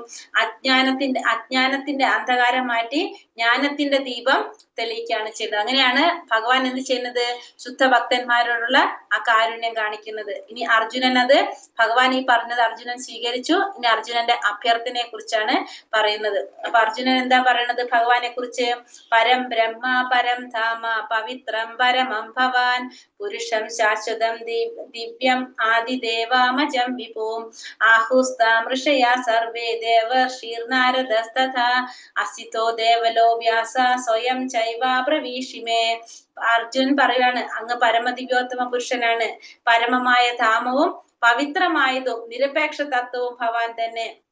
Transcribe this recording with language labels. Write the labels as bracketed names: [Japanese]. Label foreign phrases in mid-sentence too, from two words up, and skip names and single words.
[Malayalam] അജ്ഞാനത്തിന്റെ അന്ധകാരം മാറ്റി ജ്ഞാനത്തിന്റെ ദീപം തെളിയിക്കുകയാണ് ചെയ്തത്. അങ്ങനെയാണ് ഭഗവാൻ എന്ത് ചെയ്യുന്നത്? ശുദ്ധ ഭക്തന്മാരോടുള്ള ആ കാരുണ്യം കാണിക്കുന്നത്. ഇനി അർജുനൻ, അത് ഭഗവാൻ ഈ പറഞ്ഞത് അർജുനൻ സ്വീകരിച്ചു. ഇനി അർജുനന്റെ അഭ്യർത്ഥനയെ കുറിച്ചാണ് പറയുന്നത്. അപ്പൊ അർജുനൻ എന്താ പറയുന്നത് ഭഗവാനെ കുറിച്ച്? [Sanskrit] പരം ബ്രഹ്മ പരം ധാമ പവിത്രം പരമം ഭവാൻ പുരുഷം ശാശ്വതം ദിവ്യം ആദിദേവാമജം വിഭൂം ആഹുസ്താം ഋഷയാ സർവേ ദേവർഷീർനാരദസ്തഥാ അസിതോ ദേവലോ വ്യാസ സ്വയം ചൈവാപ്രവീഷിമേ. [Malayalam] അർജുനൻ പറയാണ്, അങ്ങ് പരമദിവ്യോത്തമ പുരുഷനാണ്. പരമമായ ധാമവും പവിത്രമായതും നിരപേക്ഷ തത്വവും ഭവാൻ തന്നെ.